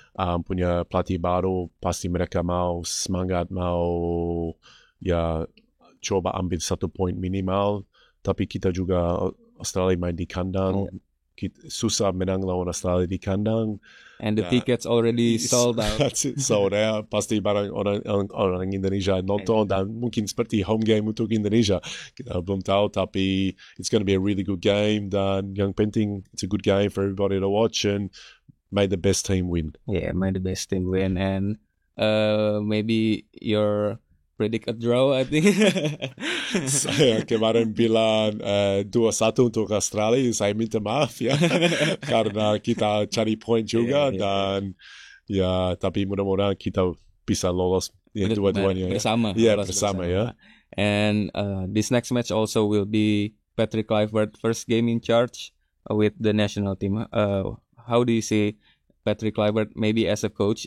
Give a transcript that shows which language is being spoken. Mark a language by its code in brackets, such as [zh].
[id] Punya pelatih baru, pasti mereka mau semangat, mau ya coba ambil 1 poin minimal. Tapi kita juga Australia main di kandang. Susah menang lawan Australia di kandang. [en] And the tickets already sold out. That's it, sold out. [id] Pasti barang orang Indonesia nonton, dan mungkin seperti home game untuk Indonesia. Kita belum tahu, tapi [en] it's going to be a really good game. [id] Dan yang penting, [en] it's a good game for everybody to watch, and may the best team win. Yeah, may the best team win. And maybe your predict a draw, I think. [id] Saya kemarin bilang 2-1 untuk Australia. Saya minta maaf ya, karena kita cari poin juga, dan ya, tapi mudah-mudahan kita bisa lolos dua-duanya. Bersama. Ya, bersama ya. [en] And this next match also will be Patrick Kluivert first game in charge with the national team. how do you see Patrick Kluivert maybe as a coach?